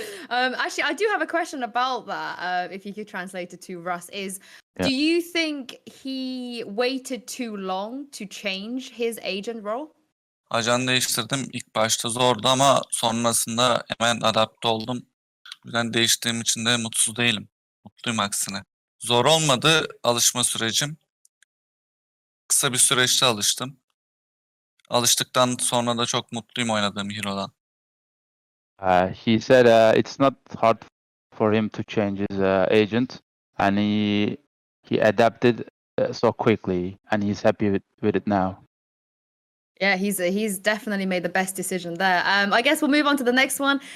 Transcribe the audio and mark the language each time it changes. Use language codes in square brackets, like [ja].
[en] Actually, I do have a question about that. If you could translate it to Russ, do you think he waited too long to change his agent role? [tr] Ajan değiştirdim. İlk başta zordu ama sonrasında hemen adapte oldum. O yüzden değiştiğim için de mutsuz değilim. Mutluyum aksine. Zor olmadı alışma sürecim. Kısa bir süreçte alıştım. Alıştıktan sonra da çok mutluyum oynadığım hero'dan. [en] He said it's not hard for him to change his agent, and he adapted so quickly, and he's happy with it now. Yeah, he's definitely made the best decision there. I guess we'll move on to the next one.